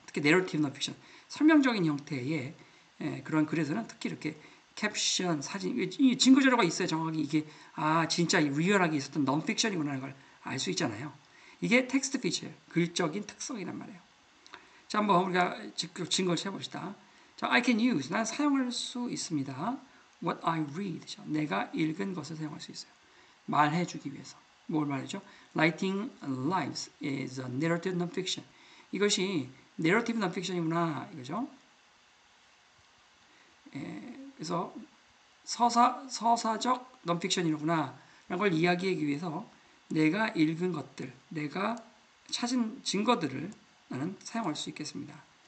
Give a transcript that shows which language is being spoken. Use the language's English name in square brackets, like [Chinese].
[Korean] 특히 내러티브 넌픽션, 설명적인 형태의 그런 글에서는 특히 이렇게 캡션, 사진, 이 증거 자료가 있어야 정확히 이게 진짜 리얼하게 있었던 넌픽션이구나 하는 걸 알 수 있잖아요. 이게 텍스트 피처예요. 글적인 특성이란 말이에요. 자, 한번 우리가 직접 증거를 해봅시다. 자, [English] I can use, [Korean] 난 사용할 수 있습니다. [English] What I read, [Korean] 내가 읽은 것을 사용할 수 있어요. 말해주기 위해서. 뭘 말해줘? [English] Writing lives is a narrative nonfiction. [Korean] 이것이 narrative nonfiction이구나 이거죠. 그래서 서사적 nonfiction이구나 라는 걸 이야기하기 위해서 내가 읽은 것들, 내가 찾은 증거들을 나는 사용할 수 있겠습니다.